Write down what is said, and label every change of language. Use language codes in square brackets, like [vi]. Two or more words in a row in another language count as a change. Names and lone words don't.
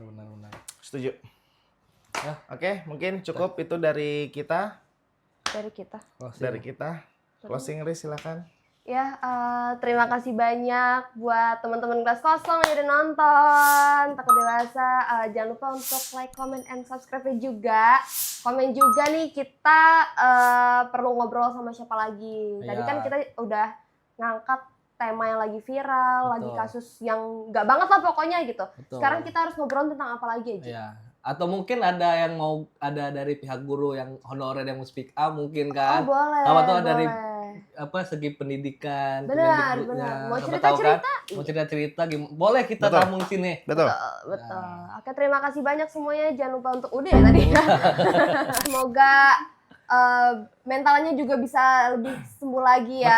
[id] Setuju. Ya. Oke, mungkin cukup itu dari kita. Dari kita. Closing Riz, silakan. Ya, terima kasih banyak buat teman-teman kelas kosong yang udah nonton. Takut Dewasa, jangan lupa untuk [en] like, comment, and subscribe [id] juga. Komen juga nih kita perlu ngobrol sama siapa lagi. Tadi Iya. kan kita udah ngangkat tema yang lagi viral, Betul. lagi kasus yang nggak banget lah pokoknya gitu. Betul. Sekarang kita harus ngobrol tentang apa lagi aja. Ya. Atau mungkin ada yang mau ada dari pihak guru yang honorer yang mau [en] speak up [id] mungkin kan. Oh, boleh. Apa tuh dari boleh. segi pendidikan, Benar, Kemendikbudnya. benar. Mau Siapa tahu cerita-cerita? kan, mau cerita-cerita boleh kita Betul. tamu di sini. Betul. Betul. Oke, terima kasih banyak semuanya. Jangan lupa untuk udah ya tadi. Semoga mentalnya juga bisa lebih sembuh lagi ya.